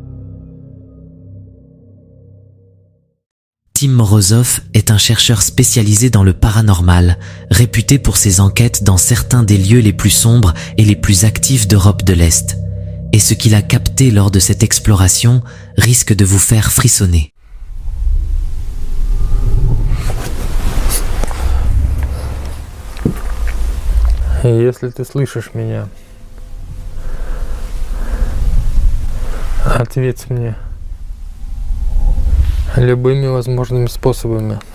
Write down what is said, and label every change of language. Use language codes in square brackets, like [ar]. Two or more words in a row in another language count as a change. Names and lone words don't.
[fr] Tim Morozov est un chercheur spécialisé dans le paranormal, réputé pour ses enquêtes dans certains des lieux les plus sombres et les plus actifs d'Europe de l'Est. Et ce qu'il a capté lors de cette exploration risque de vous faire frissonner. [ru] Если ты слышишь меня, ответь мне любыми возможными способами.